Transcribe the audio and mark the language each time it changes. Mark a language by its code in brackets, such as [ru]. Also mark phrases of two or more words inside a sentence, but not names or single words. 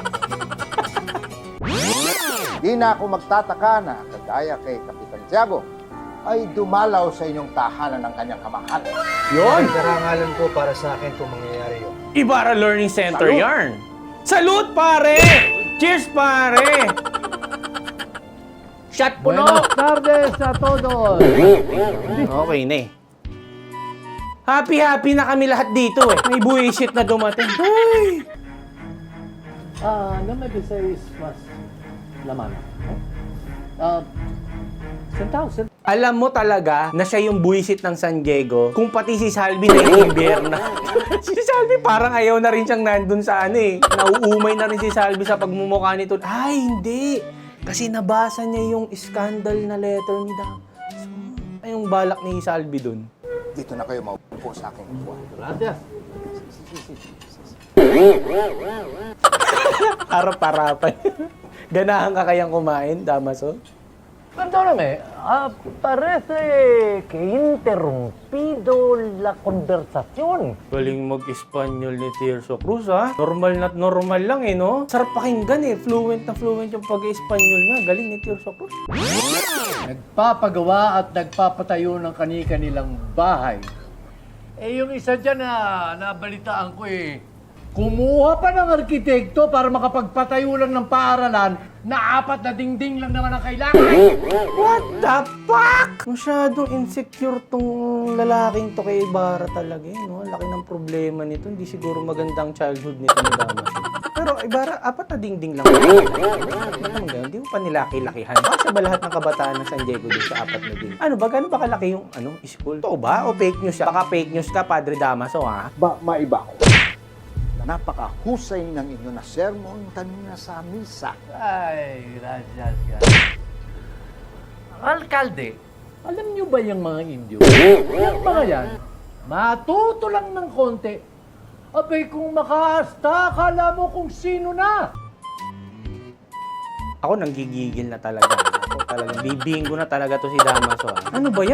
[tl] Di na ako magtataka na, kagaya kay Kapitan Tiago, ay dumalaw sa inyong tahanan ng kanyang kamahal. Yun. Karangalan po para sa akin kung mangyayari yun. Ibarra Learning Center Salud. yarn. Salute, pare! Cheers, pare! Shot puno! [es] Buenas tardes a todos! [tl] Okay na eh. Happy na kami lahat dito eh. May buwisit na dumating. Ay! [es] No me desees más la mano. Sentado. [tl] Alam mo talaga na siya yung buwisit ng San Diego kung pati si Salvi na yung na. Si Salvi parang ayaw na rin siyang nandun sa ano eh. Nauumay na rin si Salvi sa pagmumukha nito. Ay, hindi. Kasi nabasa niya yung scandal na letter ni Dam. Ay, yung balak ni Salvi dun. Dito na kayo maupo sa aking upuan. Gracias. Harap-harapan. Ganahan ka kayang kumain, Damaso? [es] Perdóname, parece que interrumpido la conversación. [tl] Galing mag-Espanyol ni Tirso Cruz, ha? Normal na normal lang, eh, no? Sarap pakinggan, eh. Fluent na fluent yung pag-Espanyol niya. Galing ni Tirso Cruz. Nagpapagawa at nagpapatayo ng kani-kanilang bahay. Yung isa dyan na nabalitaan ko kumuha pa ng arkitekto para makapagpatayo lang ng paaralan na 4 na dingding lang naman ang kailangan. [en] What the fuck? [tl] Masyadong insecure tong lalaking to kay Ibarra talaga, eh, no? Laki ng problema nito. Hindi siguro magandang childhood nito ni Damaso. Pero Ibarra, 4 na dingding lang. Hindi mo pa nilaki-lakihan. Basta ba lahat ng kabataan ng San Diego dun sa 4 na dingding? Ano ba? Gano'n ba kalaki yung school? Ito ba? O [en] fake news [tl] siya? Baka [en] fake news [tl] ka, Padre Damaso, ha? Maiba ko. Napakahusay ng inyo na sermon kanina sa misa. Ay, gracias. Alcalde, Alam niyo ba yung mga Indio? Yung mga yan, matuto lang ng konti. Abay, kung makaasta, akala mo kung sino na. Ako nanggigigil na talaga. Ako talaga, bibinggo na talaga to si Damaso. Ano ba yan?